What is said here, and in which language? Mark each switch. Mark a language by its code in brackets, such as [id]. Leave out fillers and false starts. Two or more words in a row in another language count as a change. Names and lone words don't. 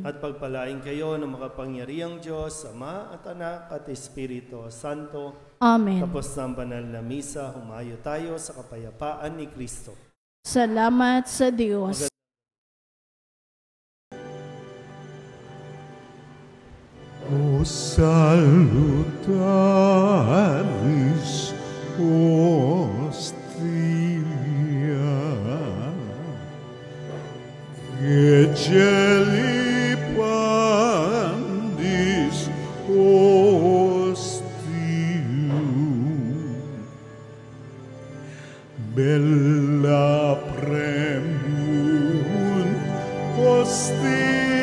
[tl] at pagpalain kayo ng makapangyarihang Diyos, Ama at Anak at Espiritu Santo. Amen. Tapos ng banal na misa, humayo tayo sa kapayapaan ni Kristo. Salamat sa Diyos. [la] O salutaris hostia, que celi pandis ostium, bella premium hostilia,